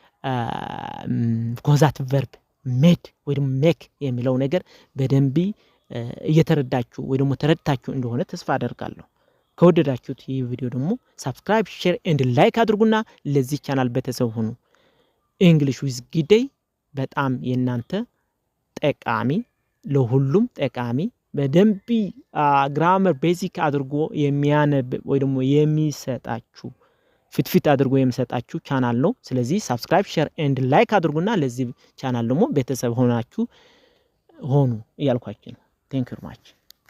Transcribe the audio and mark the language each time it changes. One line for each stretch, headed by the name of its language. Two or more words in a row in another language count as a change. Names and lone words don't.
Amharic: ኮዛቲቭ ቨርብ made ወይ ደግሞ make የሚለው ነገር በደንብ እየተረዳችሁ ወይ ደግሞ ተረድታችሁ እንደሆነ ተስፋ አደርጋለሁ ከወደዳችሁት ይህ ቪዲዮ ደግሞ
English: subscribe share and like
Amharic: አድርጉና ለዚህ ቻናል ቤተሰብ ሁኑ English with Gidey በጣም የናንተ ጠቃሚ ለሁሉም ጠቃሚ በደንብ
English: grammar basic
Amharic: አድርጎ የሚያነብ ወይ ደግሞ የሚሰጣችሁ ፍትፍት አድርጎ የሚሰጣችሁ ቻናል ነው ስለዚህ
English: subscribe share and like
Amharic: አድርጉና ለዚህ ቻናል ደግሞ ቤተሰብ ሆናችሁ ሆኑ እያልኳችሁ ነው
English: thank you very much